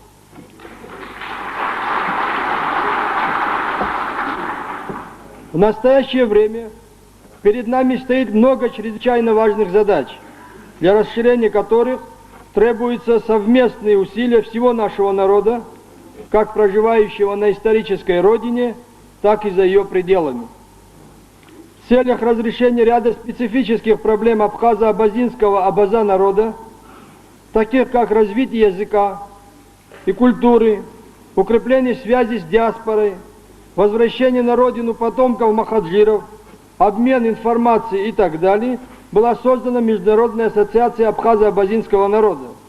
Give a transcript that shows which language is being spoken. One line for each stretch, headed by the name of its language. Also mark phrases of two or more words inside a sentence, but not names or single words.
Russian: В настоящее время перед нами стоит много чрезвычайно важных задач, для расширения которых требуются совместные усилия всего нашего народа, как проживающего на исторической родине, так и за ее пределами. В целях разрешения ряда специфических проблем абхазо-абазинского абаза народа, таких как развитие языка и культуры, укрепление связи с диаспорой, возвращение на родину потомков махаджиров, обмен информацией и так далее, была создана Международная ассоциация абхазо-абазинского народа.